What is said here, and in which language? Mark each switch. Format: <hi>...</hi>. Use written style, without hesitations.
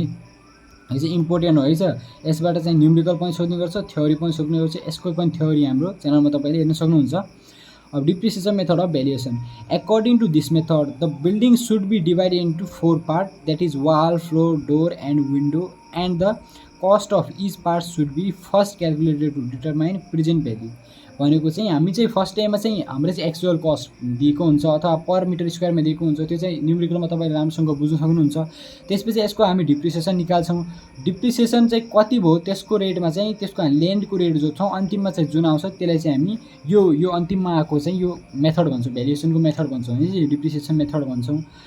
<ne>यो चाहिँ इम्पोर्टेन्ट हो है। यसबाट चाहिँ न्युमेरिकल पनि सोध्ने गर्छ, थ्योरी पनि सोध्ने गर्छ। यसको पनि थ्योरी हाम्रो च्यानलमा तपाईँले हेर्न सक्नुहुन्छ। अब depreciation method of valuation.</ne> <en>According to this method, the building should be divided into 4 parts, that is wall, floor, door and window, and the cost of each part should be first calculated to determine present value.</en> <ne>भनेको चाहिँ हामी चाहिँ first टाइममा चाहिँ हाम्रो चाहिँ actual cost दिएको हुन्छ अथवा पर मिटर स्क्वायरमा दिएको हुन्छ, त्यो चाहिँ न्युमेरिकलमा तपाईँले राम्रोसँग बुझ्न सक्नुहुन्छ। त्यसपछि यसको हामी डिप्रिसिएसन निकाल्छौँ। डिप्रिसिएसन चाहिँ कति भयो त्यसको रेटमा चाहिँ त्यसको ल्यान्डको रेट जोड्छौँ, अन्तिममा चाहिँ जुन आउँछ त्यसलाई चाहिँ हामी यो अन्तिममा आएको चाहिँ यो मेथड भन्छौँ, भ्यालुएसनको मेथड भन्छौँ भने चाहिँ डिप्रिसिएसन मेथड भन्छौँ।</ne>